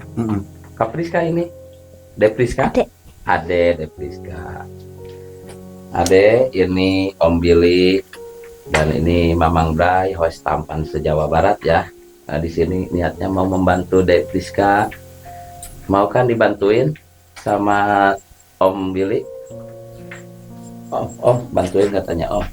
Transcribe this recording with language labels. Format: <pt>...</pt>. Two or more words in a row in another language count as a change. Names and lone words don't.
<id>Mm-mm. Kak Priska ini? Depriska? Ade. Ade Depriska. Ade, ini Om Billy dan ini Mamang Bray, host tampan se-Jawa Barat ya. Nah, di sini niatnya mau membantu Depriska. Mau kan dibantuin sama Om Billy? Om, bantuin katanya Om.</id>